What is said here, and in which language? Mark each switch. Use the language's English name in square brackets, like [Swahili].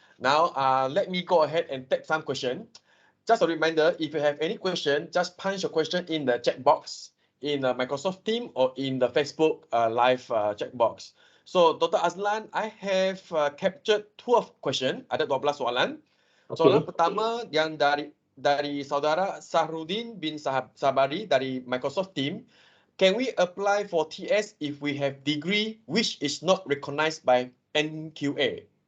[English] Now, let me go ahead and take some question. Just a reminder, if you have any question, just punch your question in the chat box in the Microsoft Teams or in the Facebook live chat box. So, Dr. Azlan, I have captured 12 question. [Malay] Ada 12 soalan. Okay. Soalan pertama yang dari saudara Sahrudin bin Sabari dari Microsoft Teams. [English] Can we apply for TS if we have degree which is not recognized by NQA?